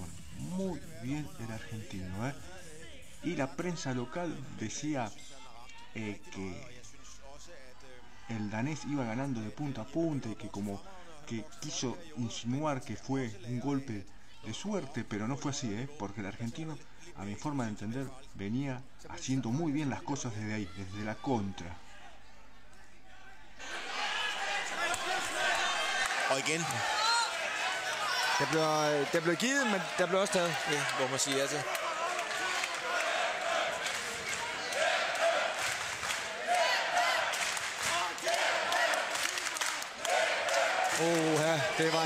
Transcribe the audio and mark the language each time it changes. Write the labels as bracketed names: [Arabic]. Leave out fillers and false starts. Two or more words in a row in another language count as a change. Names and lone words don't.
[Spanish] Muy bien el argentino, ¿eh? Y la prensa local decía que el danés iba ganando de punta a punta y que como que quiso insinuar que fue un golpe de suerte, pero no fue así, porque el argentino, a mi forma de entender, venía haciendo muy bien las cosas desde ahí, desde la kontra. [Danish] Og igen. Der blev givet, men der blev også taget. Det må man sige ja til. Ja, det var en